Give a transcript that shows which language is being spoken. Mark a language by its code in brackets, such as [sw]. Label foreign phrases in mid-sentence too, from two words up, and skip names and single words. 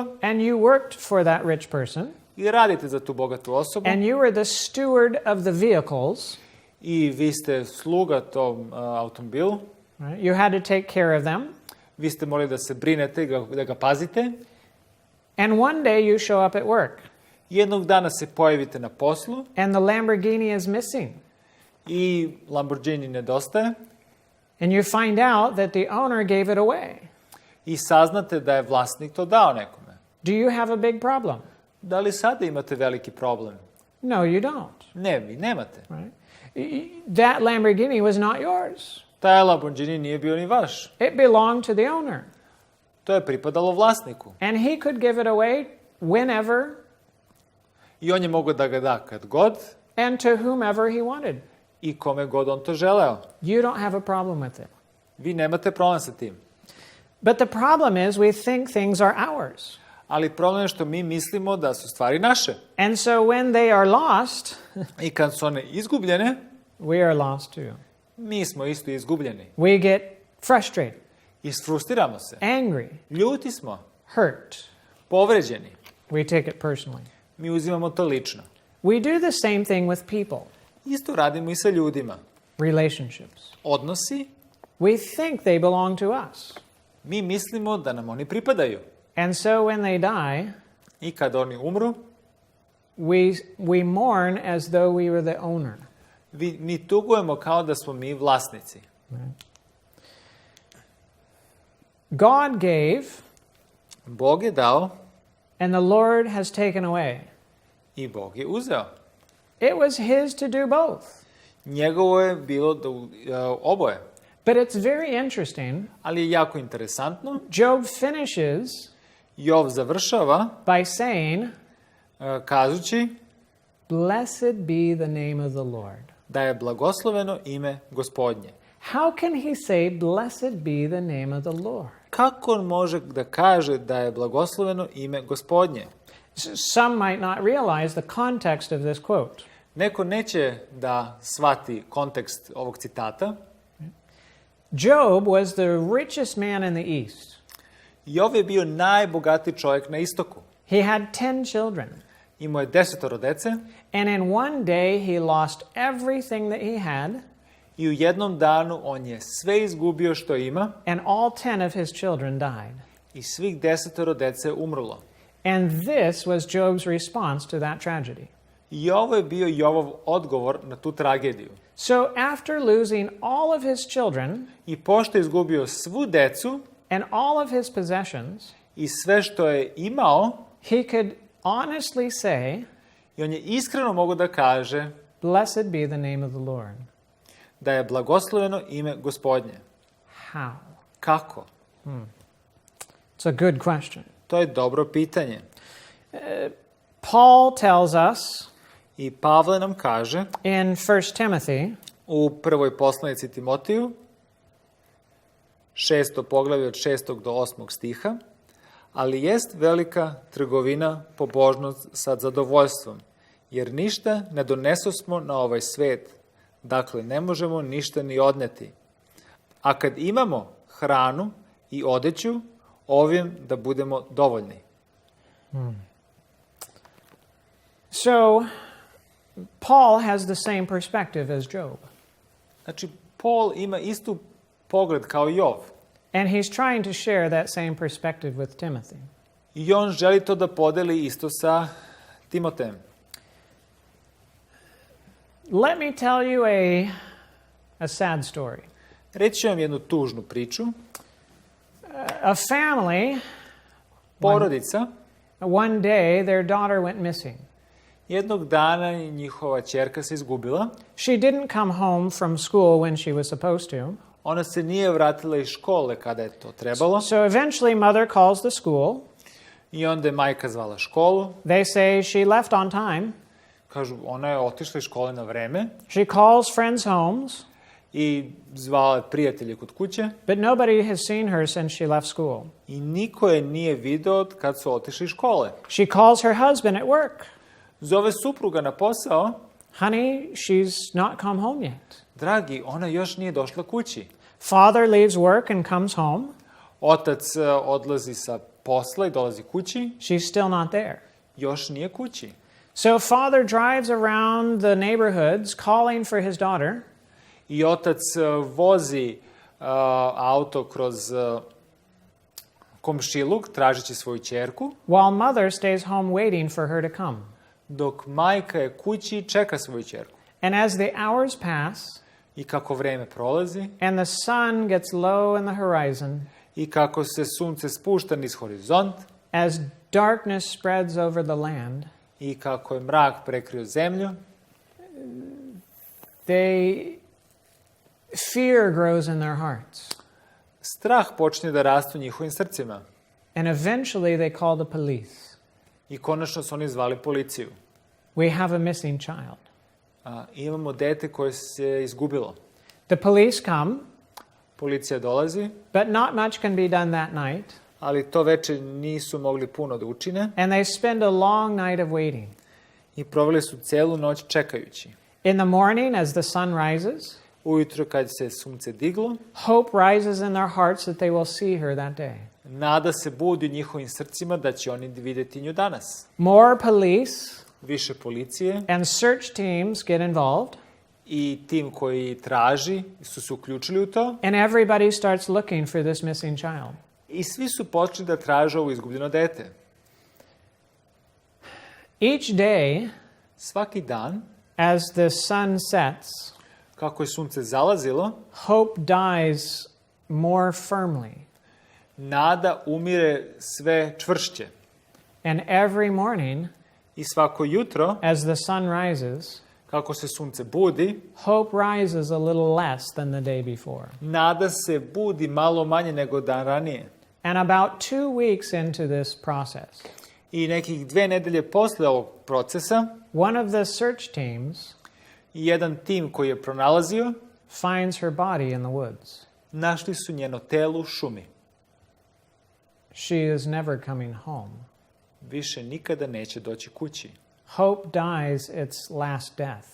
[en] and you worked for that rich person [sr] i radite za tu bogatu osobu [en] and you were the steward of the vehicles, [sr] i vi ste sluga tom automobilu, [en] right? You had to take care of them. [sr] vi ste morali da se brinete, da ga pazite. [en] And one day you show up at work [sr] Jednog dana se pojavite na poslu [en] and the Lamborghini is missing. [sr] i Lamborghini nedostaje [en] And you find out that the owner gave it away. [sr] i saznate da je vlasnik to dao nekome. [en] Do you have a big problem? [sr] Da li sada imate veliki problem? [en] No, you don't. [sr] Ne, vi nemate. [en] Right? That Lamborghini was not yours. [sr] Taj Lamborghini nije bio ni vaš. [en] It belonged to the owner. [sr] To je pripadalo vlasniku. [en] And he could give it away whenever [sr] I on je mogao da ga da kad god [en] and to whomever he wanted. [sr] i kome god on to želeo. [en] You don't have a problem with it. [sr] Vi nemate problem sa tim. [en] But the problem is we think things are ours. [sr] Ali problem je što mi mislimo da su stvari naše. [en] And so when they are lost, [sr] I kad su one izgubljene, [en] we are lost too. [sr] mi smo isto izgubljeni. [en] We get frustrated, [sr] Isfrustiramo se. [en] angry, [sr] Ljuti smo. [en] hurt. [sr] Povređeni. [en] We take it personally. [sr] Mi uzimamo to lično. [en] We do the same thing with people, [sr] Isto radimo i sa ljudima. [en] relationships. [sr] Odnosi, [en] We think they belong to us. [sr] mi mislimo da nam oni pripadaju. [en] And so when they die, [sr] I kad oni umru, [en] we mourn as though we were the owner. [sr] mi tugujemo kao da smo mi vlasnici. [en] God gave, [sr] Bog je dao [en] and the Lord has taken away. [sr] i Bog je uzeo. [en] It was his to do both. [sr] Njegovo je bilo da oboje. [en] But it's very interesting. [sr] Ali je jako interesantno. [en] Job finishes [sr] Jov završava [en] by saying, [sr] kazući [en] "Blessed be the name of the Lord." [sr] da je blagosloveno ime Gospodnje. [en] How can he say, "Blessed be the name of the Lord"? [sr] Kako on može da kaže da je blagosloveno ime Gospodnje? [en] Some might not realize the context of this quote. [sr] Neko neće da shvati kontekst ovog citata. [en] Job was the richest man in the East. [sr] Jov je bio najbogatiji čovjek na istoku. [en] He had 10 children. [sr] Imao je 10 dece [en] And in one day he lost everything that he had, [sr] i u jednom danu on je sve izgubio što ima [en] and all 10 of his children died. [sr] i svih 10 dece umrlo. [en] And this was Job's response to that tragedy. [sr] I ovo je bio Jovov odgovor na tu tragediju. [en] So after losing all of his children [sr] I pošto je izgubio svu decu [en] and all of his possessions, [sr] i sve što je imao, [en] he could honestly say, [sr] i on je iskreno mogao da kaže [en] "Blessed be the name of the Lord." [sr] da je blagosloveno ime Gospodnje. [en] How? [sr] Kako? [en] It's a good question. [sr] To je dobro pitanje. [en] Paul tells us [sr] I Pavle nam kaže [en] in 1 Timothy [sr] u prvoj poslanici Timotiju, 6. poglavlje od 6. do 8. stiha, ali jest velika trgovina pobožnost sa zadovoljstvom, jer ništa ne donesosmo na ovaj svet, dakle ne možemo ništa ni odneti. A kad imamo hranu i odeću, ovim da budemo dovoljni. [en] So, Paul has the same perspective as Job. [sr] Znači, Paul ima istu pogled kao Jov. [en] And he's trying to share that same perspective with Timothy. [sr] I on želi to da podeli isto sa Timotejem. [en] Let me tell you a sad story. [sr] Reći ću vam jednu tužnu priču. [en] A family, [sr] Porodica, [en] one day their daughter went missing. [sr] jednog dana njihova ćerka se izgubila. [en] She didn't come home from school when she was supposed to. [sr] Ona se nije vratila iz škole kada je to trebalo. [en] So eventually mother calls the school. [sr] I onda je majka zvala školu. [en] They say she left on time. [sr] Kažu, ona je otišla iz škole na vreme. [en] She calls friends' homes. [sr] I zvala je prijatelje kod kuće. [en] But nobody has seen her since she left school. [sr] I niko je nije video kad su otišli iz škole. [en] She calls her husband at work. [sr] Zove supruga na posao. [en] Honey, she's not come home yet. [sr] Dragi, ona još nije došla kući. [en] Father leaves work and comes home. [sr] Otac odlazi sa posla i dolazi kući. [en] She's still not there. [sr] Još nije kući. [en] So father drives around the neighborhoods calling for his daughter. [sr] I otac vozi auto kroz komšiluk tražeći svoju ćerku, [en] While mother stays home waiting for her to come. [sr] dok majka je kući i čeka svoju ćerku. [en] And as the hours pass [sr] I kako vreme prolazi [en] and the sun gets low in the horizon, [sr] i kako se sunce spušta niz horizont [en] as darkness spreads over the land, [sr] i kako je mrak prekrio zemlju, [en] fear grows in their hearts. [sr] strah počinje da raste u njihovim srcima. [en] And eventually they call the police. [sr] I konačno su oni zvali policiju. [en] We have a missing child. [sr] Imamo dete koje se izgubilo. [en] The police come, [sr] Policija dolazi, [en] but not much can be done that night. [sr] ali to veče nisu mogli puno da učine [en] And they spend a long night of waiting. [sr] i proveli su celu noć čekajući. [en] In the morning, as the sun rises, [sr] Ujutro kad se sunce diglo, [en] hope rises in their hearts that they will see her that day. [sr] nada se budi u njihovim srcima da će oni vidjeti nju danas. [en] More police [sr] Više policije [en] and search teams get involved, [sr] i tim koji traži su se uključili u to [en] and everybody starts looking for this missing child. [sr] i svi su počeli da traže ovo izgubljeno dete. [en] Each day, [sr] Svaki dan, [en] as the sun sets, [sr] kako je sunce zalazilo, [en] hope dies more firmly. [sr] Nada umire sve čvršće. [en] And every morning, [sr] I svako jutro, [en] as the sun rises, [sr] kako se sunce budi, [en] hope rises a little less than the day before. [sr] nada se budi malo manje nego dan ranije. [en] And about 2 weeks into this process, [sr] I nekih 2 nedelje posle ovog procesa, [en] one of the search teams [sr] jedan tim koji je pronalazio, [en] finds her body in the woods. [sr] našli su njeno telo u šumi. [en] She is never coming home. [sr] Više nikada neće doći kući. [en] Hope dies its last death.